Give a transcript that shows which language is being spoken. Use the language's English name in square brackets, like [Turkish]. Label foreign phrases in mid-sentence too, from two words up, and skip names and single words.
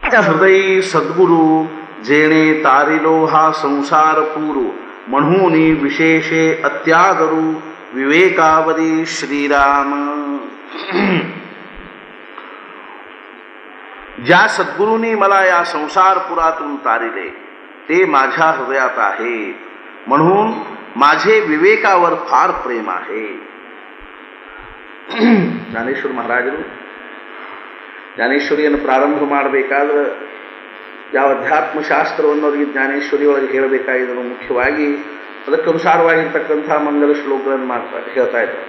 [Marathi] माझ्या हृदयी सद्गुरु जेणे तारिलो हा संसार पुरू, म्हणून विशेषे अत्यादरू विवेकावरी श्रीराम. ज्या सद्गुरूंनी मला या संसारपुरातून तारिले ते माझ्या हृदयात आहे, म्हणून माझे विवेकावर फार प्रेम आहे. [Kannada] ಜ್ಞಾನೇಶ್ವರ ಮಹಾರಾಜರು ಜ್ಞಾನೇಶ್ವರಿಯನ್ನು ಪ್ರಾರಂಭ ಮಾಡಬೇಕಾದ್ರೆ ಯಾವ ಅಧ್ಯಾತ್ಮಶಾಸ್ತ್ರವನ್ನು ಅವರಿಗೆ ಜ್ಞಾನೇಶ್ವರಿಯೊಳಗೆ ಹೇಳಬೇಕಾಗಿದ್ದನು, ಮುಖ್ಯವಾಗಿ ಅದಕ್ಕನುಸಾರವಾಗಿರ್ತಕ್ಕಂಥ ಮಂಗಲ ಶ್ಲೋಕಗಳನ್ನು ಹೇಳ್ತಾ ಇದ್ದಾರೆ.